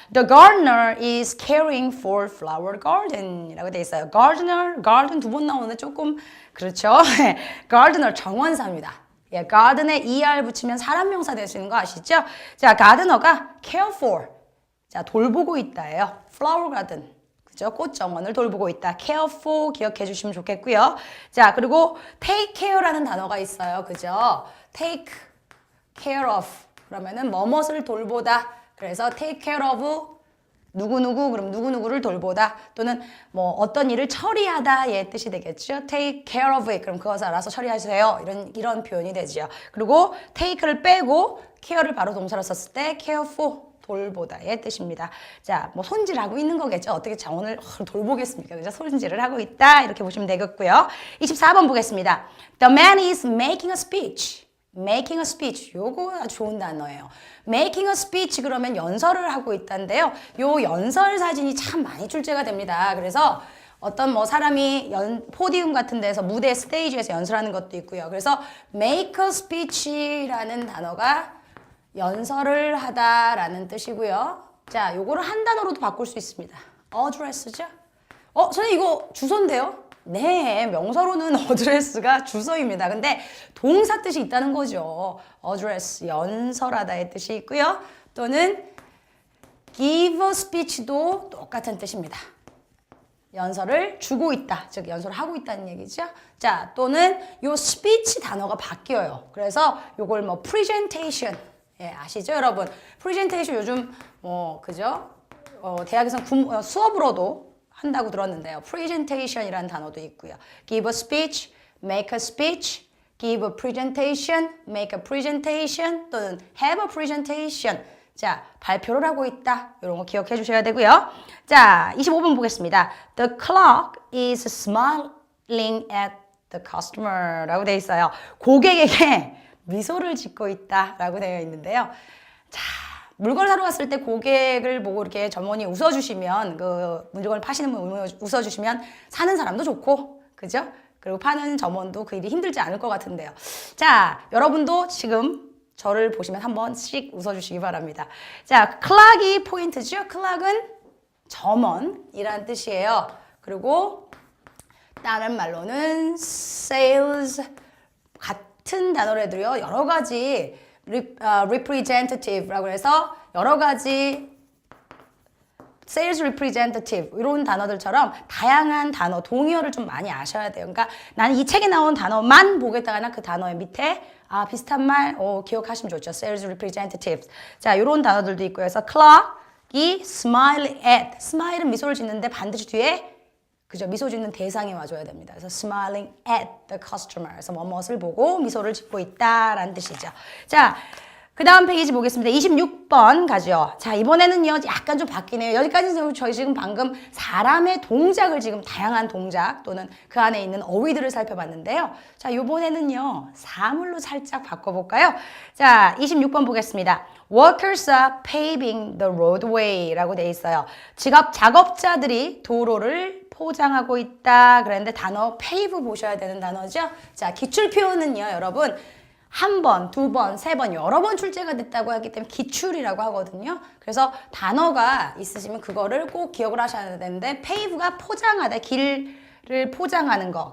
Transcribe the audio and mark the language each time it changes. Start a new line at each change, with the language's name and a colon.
English: The gardener is caring for flower garden
Korean: 이라고 돼 있어요. gardener, garden 2번 나오는데 조금 그렇죠. gardener 정원사입니다. 예, garden에 er 붙이면 사람 명사 될 수 있는 거 아시죠?
English: 자, gardener가 care for.
Korean: 자, 돌보고 있다예요.
English: flower garden.
Korean: 그죠? 꽃 정원을 돌보고 있다. care for 기억해 주시면 좋겠고요. 자, 그리고 take care라는 단어가 있어요. 그죠?
English: take care of.
Korean: 그러면은 뭐뭇을 돌보다. 그래서 take care of 누구누구, 그럼 누구누구를 돌보다 또는 어떤 일을 처리하다의 뜻이 되겠죠.
English: take care of it.
Korean: 그럼 그것을 알아서 처리하세요. 이런 표현이 되죠. 그리고 take를 빼고 care를 바로 동사로 썼을 때 care for 돌보다의 뜻입니다. 자, 손질하고 있는 거겠죠. 어떻게 정원을 돌보겠습니까? 그죠? 손질을 하고 있다. 이렇게 보시면 되겠고요. 24번 보겠습니다.
English: The man is making a speech. making a speech.
Korean: 요거 아주 좋은 단어예요. making a speech 그러면 연설을 하고 있다는데요. 요 연설 사진이 참 많이 출제가 됩니다. 그래서 어떤 사람이 포디움 같은 데서 무대 스테이지에서 연설하는 것도 있고요. 그래서 make a speech라는 단어가 연설을 하다라는 뜻이고요. 자, 요거를 한 단어로도 바꿀 수 있습니다.
English: address죠?
Korean: 선생님 이거 주소인데요? 네, 명사로는 어드레스가 주소입니다. 근데 동사 뜻이 있다는 거죠. address, 연설하다의 뜻이 있고요. 또는 give a speech도 똑같은 뜻입니다. 연설을 주고 있다, 즉 연설을 하고 있다는 얘기죠. 자, 또는 요 speech 단어가 바뀌어요. 그래서 요걸 presentation, 예, 아시죠, 여러분? presentation 요즘 그죠? 대학에서 수업으로도 한다고 들었는데요. presentation이라는 단어도 있고요.
English: give a speech, make a speech, give a presentation, make a presentation 또는 have a presentation.
Korean: 자, 발표를 하고 있다. 이런 거 기억해 주셔야 되고요. 자, 25번 보겠습니다.
English: The clock is smiling at the customer
Korean: 라고 되어 있어요. 고객에게 미소를 짓고 있다 라고 되어 있는데요. 자, 물건을 사러 갔을 때 고객을 보고 이렇게 점원이 웃어주시면, 그 물건을 파시는 분 웃어주시면 사는 사람도 좋고, 그죠? 그리고 파는 점원도 그 일이 힘들지 않을 것 같은데요. 자, 여러분도 지금 저를 보시면 한 번씩 웃어주시기 바랍니다. 자, clock이 포인트죠? clock은 점원이라는 뜻이에요. 그리고 다른 말로는 sales 같은 단어로 해도요, 여러 가지 representative라고 해서 여러 가지 sales representative 이런 단어들처럼 다양한 단어, 동의어를 좀 많이 아셔야 돼요. 그러니까 나는 이 책에 나온 단어만 보겠다거나 그 단어의 밑에 비슷한 말 기억하시면 좋죠.
English: sales representative.
Korean: 자, 이런 단어들도 있고요.
English: 그래서 clock이 smile at.
Korean: smile은 미소를 짓는데 반드시 뒤에 그죠? 미소 짓는 대상이 와줘야 됩니다.
English: 그래서 smiling at the customer.
Korean: 그래서 뭐뭇을 보고 미소를 짓고 있다라는 뜻이죠. 자, 그 다음 페이지 보겠습니다. 26번 가죠. 자, 이번에는요, 약간 좀 바뀌네요. 여기까지는 저희 지금 방금 사람의 동작을 지금 다양한 동작 또는 그 안에 있는 어휘들을 살펴봤는데요. 자, 이번에는요, 사물로 살짝 바꿔볼까요? 자, 26번 보겠습니다.
English: Workers are paving the roadway
Korean: 라고 돼 있어요. 작업자들이 도로를 포장하고 있다. 그랬는데 단어 pave 보셔야 되는 단어죠. 자, 기출 표현은요, 여러분. 한 번, 두 번, 세 번, 여러 번 출제가 됐다고 하기 때문에 기출이라고 하거든요. 그래서 단어가 있으시면 그거를 꼭 기억을 하셔야 되는데 pave가 포장하다, 길을 포장하는 거.